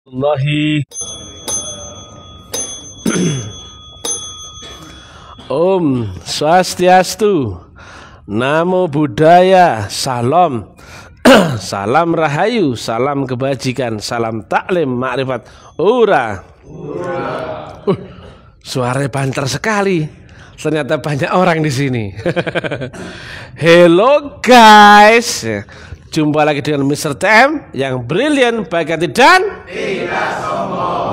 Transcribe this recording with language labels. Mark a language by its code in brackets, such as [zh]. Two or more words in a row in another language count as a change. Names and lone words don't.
[id] Allahi. Om Swastiastu, Namo Buddhaya, Salam, Salam Rahayu, Salam Kebajikan, Salam Taklim Makrifat. Ura. Suaranya banter sekali. Ternyata banyak orang di sini. [en] Hello guys. [id] Jumpa lagi dengan Mr. TM yang brilian, baik hati dan tidak sombong.